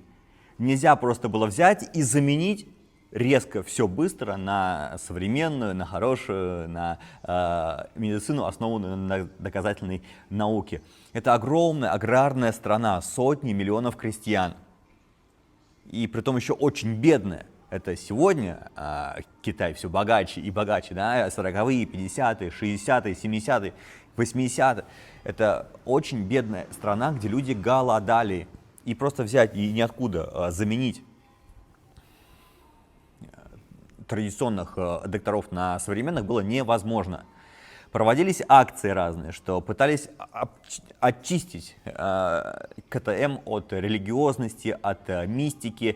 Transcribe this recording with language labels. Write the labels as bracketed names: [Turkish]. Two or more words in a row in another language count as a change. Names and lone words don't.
[Russian] Нельзя просто было взять и заменить резко все быстро на современную, на хорошую, на медицину, основанную на доказательной науке. Это огромная аграрная страна, сотни миллионов крестьян. И притом еще очень бедная. Это сегодня Китай все богаче и богаче, да, 40-е, 50-е, 60-е, 70-е, 80-е. Это очень бедная страна, где люди голодали. И просто взять и ниоткуда заменить традиционных докторов на современных было невозможно. Проводились акции разные, что пытались очистить КТМ от религиозности, от мистики.